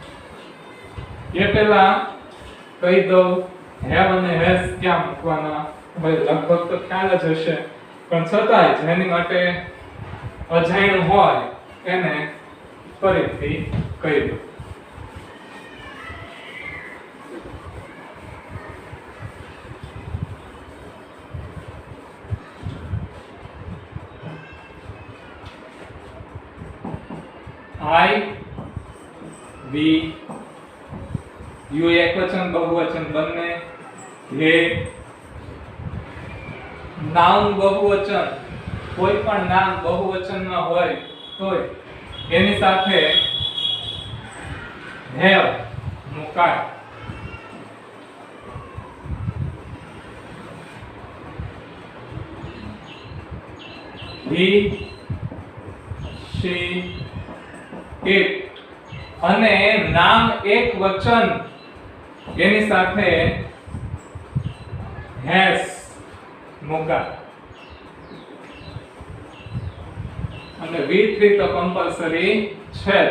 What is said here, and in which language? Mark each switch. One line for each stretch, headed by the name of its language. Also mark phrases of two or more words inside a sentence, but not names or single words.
Gujarati: એ પહેલા કહી દઉં હેવ અને હેઝ ક્યાં મૂકવાના ભાઈ લગભગ તો ખ્યાલ જ હશે, પણ છતાંય જેની માટે અજાણ્યું હોય એને ફરીથી કહી દો.
English: I, we, you
Gujarati: એકવચન બહુવચન બંને,
English: he,
Gujarati: નામ બહુવચન, કોઈ પણ નામ બહુવચનમાં હોય તોય એની સાથે have મુકાય.
English: he, she, it,
Gujarati: અને નામ એક વચન એની સાથે has મુકાય. અને V3 તો કમ્પલસરી છે જ.